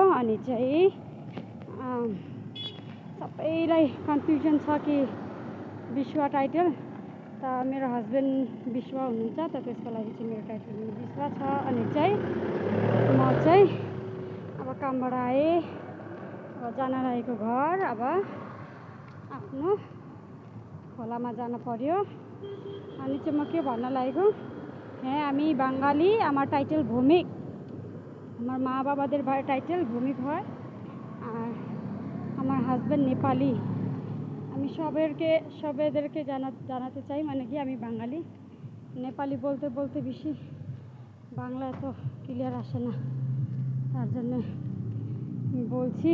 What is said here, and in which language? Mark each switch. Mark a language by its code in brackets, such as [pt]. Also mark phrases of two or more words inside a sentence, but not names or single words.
[ne] अनि चाहिँ सबैलाई कन्फ्युजन छ कि विश्व टाइटल त मेरो हस्बेन्ड विश्व हुनुहुन्छ, त त्यसको लागि चाहिँ मेरो टाइटल विश्व छ। अनि चाहिँ म चाहिँ अब कामबाट आएँ, अब जान लागेको घर, अब आफ्नो खोलामा जान पर्यो। अनि चाहिँ म के भन्न लागेको, [bn] হ্যাঁ আমি বাঙালি, আমার টাইটেল ভৌমিক, আমার মা বাবাদের টাইটেল ভৌমিক হয়, আর আমার হাজব্যান্ড নেপালি। আমি সবাইদেরকে জানাতে চাই মানে কি আমি বাঙালি। নেপালি বলতে বলতে বেশি বাংলা এত ক্লিয়ার আসে না, তার জন্য বলছি।